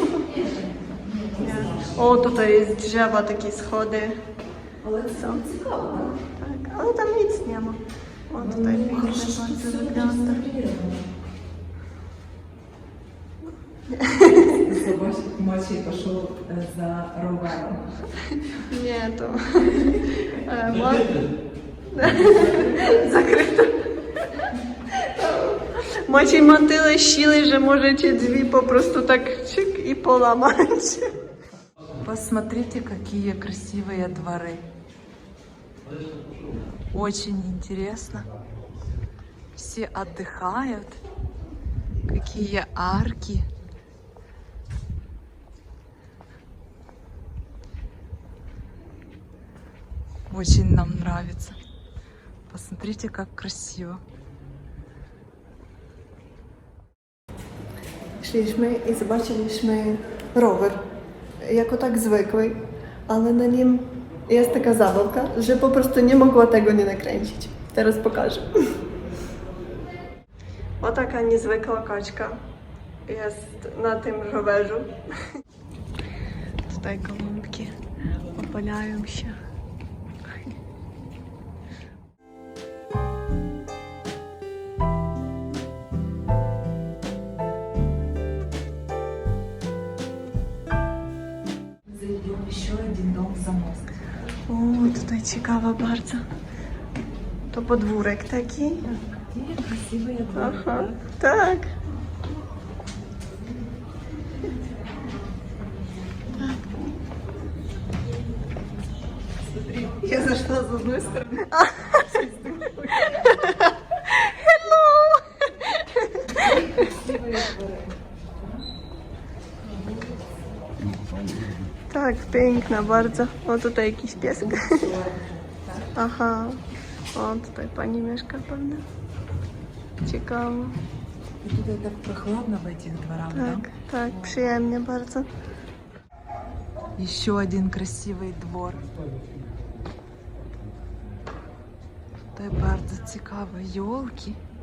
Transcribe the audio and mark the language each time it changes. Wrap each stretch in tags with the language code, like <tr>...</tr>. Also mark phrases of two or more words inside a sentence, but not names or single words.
<pl>O, tutaj jest drzewa, takie schody. Ale co? Ciekawe. Tak, ale tam nic nie ma. O, tutaj pięknie bardzo wygląda.</pl> <ru>Maciej пошел за ровером.</ru> <pl>Nie, to... Закрито. Maciej ma tyle siły, że możecie drzwi po prostu tak czyk i połamać.</pl> <ru>Посмотрите, какие красивые дворы. Очень интересно. Все отдыхают. Какие арки. Очень нам нравится. Посмотрите, как красиво.</ru> <pl>Szliśmy i zobaczyliśmy rower, jako tak zwykły, ale na nim jest taka zabawka, że po prostu nie mogła tego nie nakręcić. Teraz pokażę. O taka niezwykła kaczka jest na tym rowerzu. Tutaj gołąbki opalają się.</pl> <ru>Зайдем еще один дом за мост.</ru> <pl>O, tutaj ciekawa bardzo. To podwórek taki.</pl> <ru>Какие красивые дворы.</ru> <pl>Aha, tak.</pl> <ru>Я зашла с одной стороны.</ru> <pl>Tak, piękna bardzo. O, tutaj jakiś piesek. Aha. O, tutaj pani mieszka pewnie. Ciekawe.</pl> <ru>Tutaj так прохладно в этих дворах, да?</ru> <pl>Tak, tak, przyjemnie bardzo.</pl> <ru>Еще один красивый двор.</ru> <pl>Tutaj bardzo ciekawe елки.</pl>